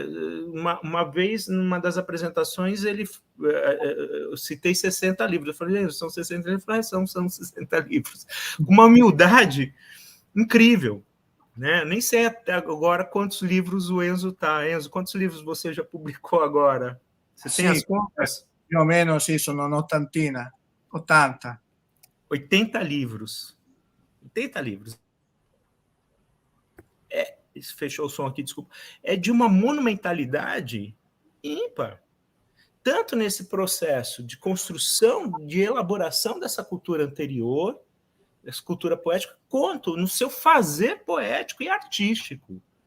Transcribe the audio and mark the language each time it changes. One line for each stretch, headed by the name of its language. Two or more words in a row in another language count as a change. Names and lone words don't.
Portuguese: Uma vez, numa das apresentações, eu citei 60 livros. Eu falei, são 60 livros? Ele falou, são 60 livros. Com uma humildade incrível, né? Nem sei até agora quantos livros o Enzo está. Enzo, quantos livros você já publicou agora? Você tem as contas?
Italian: Più o meno, sì, sono un'ottantina, 80.
Portuguese: 80 livros. 80 livros. Fechou o som aqui, desculpa. É de uma monumentalidade ímpar. Tanto nesse processo de construção, de elaboração dessa cultura anterior, dessa cultura poética, quanto no seu fazer poético e artístico.